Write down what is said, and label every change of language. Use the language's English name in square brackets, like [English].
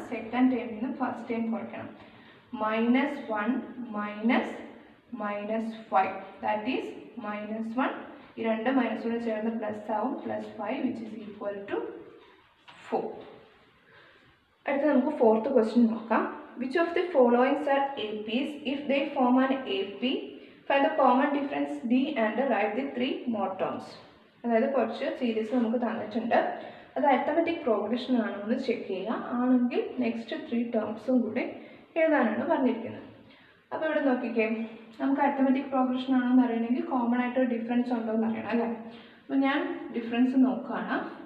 [Malayalam] Second ടൈമിൽ നിന്ന് first time കുറയ്ക്കണം. -1 -5 [English] that is [Malayalam] -1. ഈ രണ്ട് മൈനസോട് ചേർന്ന് പ്ലസ് ആവും, +5 [English] which is equal to [Malayalam] 4. അടുത്ത നമുക്ക് ഫോർത്ത് ക്വസ്റ്റ്യൻ നോക്കാം. [English] Which of the following are APs? If they form an AP, find the common difference D and write the 3 more terms. [Malayalam] അതായത് കുറച്ച് സീരീസ് നമുക്ക് തന്നിട്ടുണ്ട്. അത് അരിത്തമെറ്റിക് പ്രോഗ്രഷൻ ആണോ എന്ന് ചെക്ക് ചെയ്യുക. ആണെങ്കിൽ നെക്സ്റ്റ് 3 ടേംസും കൂടി എഴുതാനാണ് പറഞ്ഞിരിക്കുന്നത്. അപ്പോൾ ഇവിടെ നോക്കിക്കേ, നമുക്ക് അരിത്തമെറ്റിക് പ്രോഗ്രഷൻ ആണോ എന്ന് അറിയണമെങ്കിൽ കോമൺ ആയിട്ട് ഡിഫറൻസ് ഉണ്ടോ എന്ന് അറിയണം അല്ലേ. അപ്പോൾ ഞാൻ ഡിഫറൻസ് നോക്കുകയാണ്.